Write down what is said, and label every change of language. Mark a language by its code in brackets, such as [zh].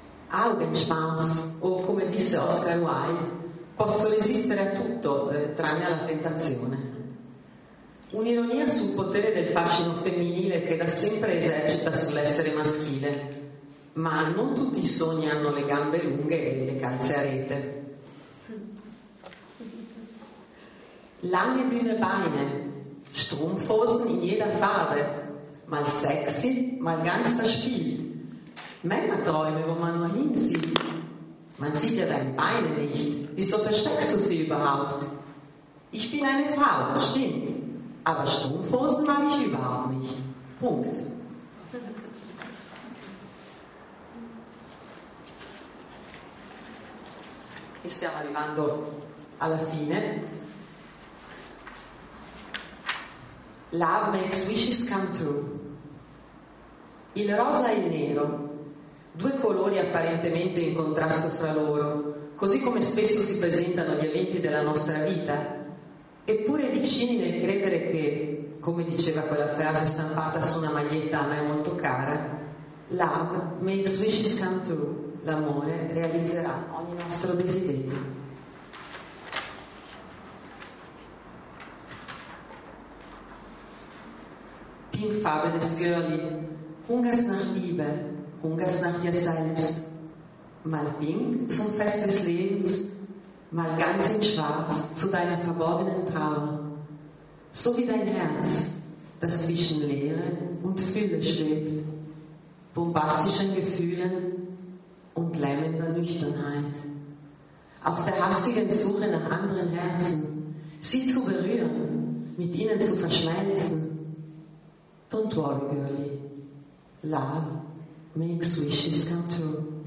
[it] Augenschwanz, o come disse Oscar Wilde, posso resistere a tutto tranne alla tentazione. Un'ironia sul potere del fascino femminile che da sempre esercita sull'essere maschile, ma non tutti i sogni hanno le gambe lunghe e le calze a rete. [de] Lange dünne Beine, Strumpfhosen in jeder Farbe, mal sexy, mal ganz verspielt. Männerträume, wo man nur hinsieht. Man sieht ja deine Beine nicht. Wieso versteckst du sie überhaupt? Ich bin eine Frau, das stimmt. Aber Strumpfhosen mag ich überhaupt nicht. Punkt. [it] E stiamo arrivando alla fine. [en] Love makes wishes come true. [it] Il rosa e il nero. Due colori apparentemente in contrasto fra loro, così come spesso si presentano gli eventi della nostra vita, eppure vicini nel credere che, come diceva quella frase stampata su una maglietta a me molto cara, [en] love makes wishes come true, [it] l'amore realizzerà ogni nostro desiderio. [de] Pink Fabulous Girlie, Hungers nach Liebe, Hungers nach dir selbst, mal pink zum Fest des Lebens, mal ganz in Schwarz zu deiner verborgenen Trauer, so wie dein Herz, das zwischen Leere und Fülle schwebt, bombastischen Gefühlen und lähmender Nüchternheit. Auf der hastigen Suche nach anderen Herzen, sie zu berühren, mit ihnen zu verschmelzen. [en] Don't worry, girlie, love makes wishes come true.